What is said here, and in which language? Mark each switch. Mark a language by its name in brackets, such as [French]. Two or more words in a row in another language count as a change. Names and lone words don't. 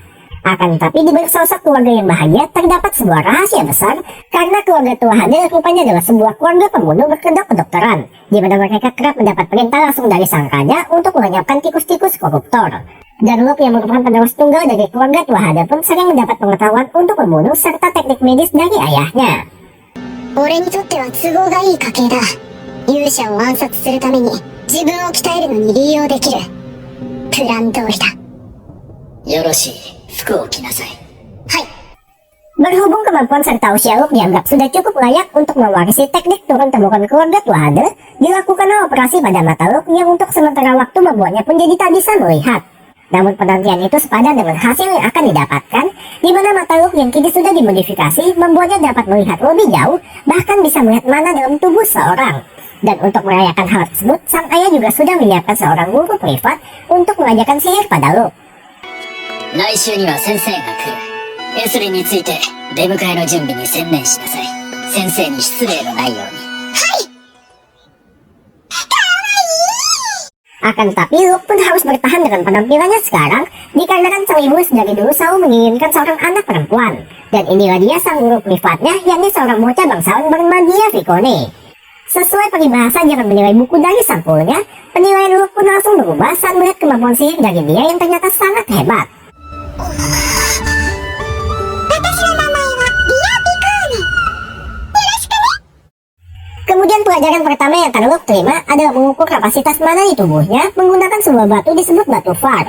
[Indonesian] Akan tetapi di balik sosok keluarga yang bahagia terdapat sebuah rahasia besar, karena keluarga Tuahade rupanya adalah sebuah keluarga pembunuh berkedok kedokteran, di mana mereka kerap mendapat perintah langsung dari sang raja untuk melenyapkan tikus-tikus koruptor. Dan Luk yang merupakan penerus tunggal dari keluarga Tuahade pun sering mendapat pengetahuan untuk membunuh serta teknik medis dari ayahnya. [Japanese] 俺にとっては都合がいい家系だ。勇者を暗殺するために自分を鍛えるのに利用できる。プラン通りだ。よろしい。服を着なさい。はい。 [Indonesian] Berhubung kemampuan serta usia Luk dianggap sudah cukup layak untuk mewarisi teknik turun-temurun keluarga Tuahade, dilakukanlah operasi pada mata Luk yang untuk sementara waktu membuatnya pun jadi tak bisa melihat. Namun penantian itu sepadan dengan hasil yang akan didapatkan, di mana mata Luk yang kini sudah dimodifikasi membuatnya dapat melihat lebih jauh, bahkan bisa melihat mana dalam tubuh seorang. Dan untuk merayakan hal tersebut, sang ayah juga sudah menyiapkan seorang guru privat untuk mengajarkan sihir pada Luk. [Japanese] 来週には先生が来る。エスリについて出迎えの準備に専念しなさい。先生に失礼のないように。 [Indonesian] Akan tetapi Luk pun harus bertahan dengan penampilannya sekarang, dikarenakan sang ibu dari dulu selalu menginginkan seorang anak perempuan. Dan inilah dia sang guru privatnya, yakni seorang bocah bangsawan bernama Dia Vicone. Sesuai peribahasa jangan menilai buku dari sampulnya, penilaian Luk pun langsung berubah saat melihat kemampuan sihir dari dia yang ternyata sangat hebat. [Japanese] 私の名前はリア・ピコーネ。よろしくね。 [Indonesian] Kemudian pelajaran pertama yang akan Luk terima adalah mengukur kapasitas mana di tubuhnya menggunakan sebuah batu disebut batu Far.